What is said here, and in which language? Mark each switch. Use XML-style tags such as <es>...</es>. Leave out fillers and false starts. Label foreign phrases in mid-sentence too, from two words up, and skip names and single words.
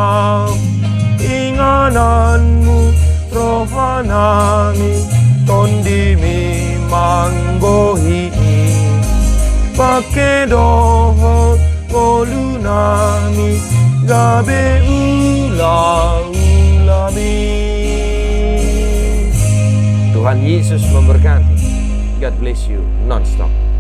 <bbc>ingananmu rohanami tondimi manggohi pake dohot kolunami gabe ulami.</bbc> <id>Tuhan Yesus memberkati.</id> <en>God bless you non-stop.</en>